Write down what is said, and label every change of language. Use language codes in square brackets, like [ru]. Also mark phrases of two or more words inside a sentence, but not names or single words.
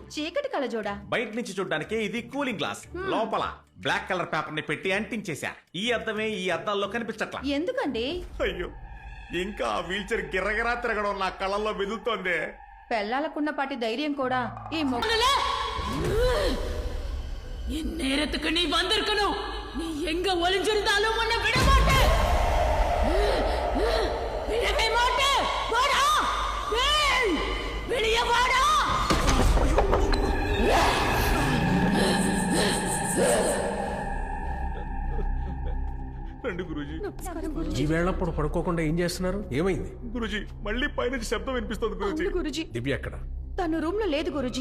[te] చీకటి కళ్ళజోడా? బయట నుంచి చూడడానికి ఇది కూలింగ్ గ్లాస్. లోపల బ్లాక్ కలర్ పేపర్ ని పెట్టి అంటించేశా. ఈ అద్దమే ఈ అద్దాల్లో కనిపించట్లా. ఎందుకండి? అయ్యో, ఇంకా ఆ వీల్ చైర్ గిర్రగిరా తిరగడం నా కళ్ళల్లో మెదులుతోంది. పెళ్ళాలకున్న పాటి ధైర్యం కూడా ఈ [ta] நேரத்துக்கு நீ வந்திருக்கணும். நீ எங்க ஒளிஞ்சிருந்தாலும் உன்னை விட மாட்டேன். விடவே மாட்டேன். வாடா, வெளியே வாடா. [te] రండి గురూజీ. ఈ వేళప్పుడు పడుకోకుండా ఏం చేస్తున్నారు? ఏమైంది? గురూజీ, మళ్ళీ పైనుంచి శబ్దం వినిపిస్తుంది గురూజీ. గురూజీ, దివ్య ఎక్కడ? తను రూమ్ లో లేదు గురూజీ.